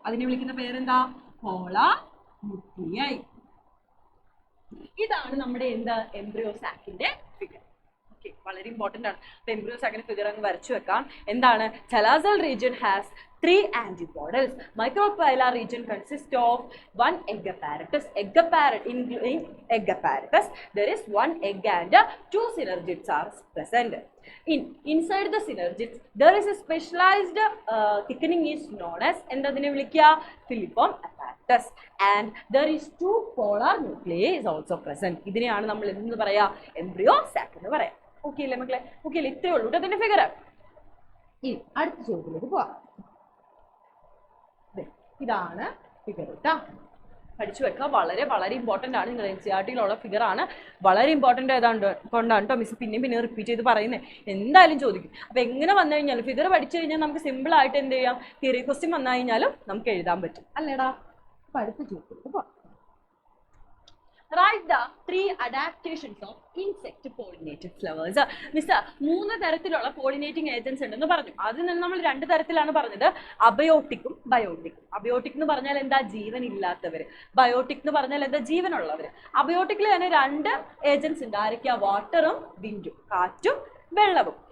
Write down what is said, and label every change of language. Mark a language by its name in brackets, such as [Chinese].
[Malayalam] അതിനെ വിളിക്കുന്ന പേരെന്താ? Polar nuclei. ഇതാണ് നമ്മുടെ എംബ്രിയോ സാക്കിന്റെ ഫിഗർ. ഓക്കെ, വളരെ ഇമ്പോർട്ടന്റ് ആണ്. അപ്പൊ എംബ്രിയോ സാക്കിന്റെ ഫിഗർ അങ്ങ് വരച്ചു വെക്കാം. എന്താണ്? [English] Chalazal region has 3 antipodals. Microphylla region consists of 1 egg apparatus. In egg apparatus, there is 1 egg and 2 synergids are present. Inside the synergids, there is a specialized thickening is known as Filiform apparatus, and there is 2 polar nuclei is also present. [Malayalam] ഇതിനെയാണ് നമ്മൾ എന്തെന്ന് പറയാ? Embryo sac എന്ന് പറയാം. Okay അല്ലേ മക്കളെ? Okay അല്ലേ? ഇത്രയേ ഉള്ളൂ കേട്ടോ അതിന്റെ ഫിഗർ. ഇനി അടുത്ത ചോദ്യത്തിലേക്ക് പോവാം. ഇതാണ് ഫിഗർ കേട്ടോ, പഠിച്ചു വെക്കുക. വളരെ വളരെ ഇമ്പോർട്ടൻ്റ് ആണ്. നിങ്ങൾ NCERT-യിലുള്ള ഫിഗർ ആണ്. വളരെ ഇമ്പോർട്ടൻ്റ് ആയതുകൊണ്ട് കൊണ്ടാണ് കേട്ടോ മിസ് പിന്നെ റിപ്പീറ്റ് ചെയ്ത് പറയുന്നത്. എന്തായാലും ചോദിക്കും. അപ്പോൾ എങ്ങനെ വന്നു കഴിഞ്ഞാലും ഫിഗർ പഠിച്ചു കഴിഞ്ഞാൽ നമുക്ക് സിമ്പിൾ ആയിട്ട് എന്ത് ചെയ്യാം? തിയറി ക്വസ്റ്റ്യൻ വന്നു കഴിഞ്ഞാലും നമുക്ക് എഴുതാൻ പറ്റും, അല്ലേടാ? അപ്പോൾ അടുത്ത ചോദ്യത്തിലേക്ക് പോവാം. [English] Write the 3 adaptations of insect pollinated flowers. [Malayalam] Miss 3 തരത്തിലുള്ള പോളിനേറ്റിംഗ് ഏജൻസ് ഉണ്ടെന്ന് പറഞ്ഞു. അതിൽ നിന്ന് നമ്മൾ 2 തരത്തിലാണ് പറഞ്ഞത്, അബയോട്ടിക്കും ബയോട്ടിക്കും. അബയോട്ടിക് എന്ന് പറഞ്ഞാൽ എന്താ, ജീവൻ ഇല്ലാത്തവർ. ബയോട്ടിക് എന്ന് പറഞ്ഞാൽ എന്താ, ജീവനുള്ളവർ. അബയോട്ടിക്കിൽ തന്നെ 2 ഏജൻസ് ഉണ്ട്. ആരൊക്കെയാ, വാട്ടറും വിൻഡും, കാറ്റും വെള്ളവും.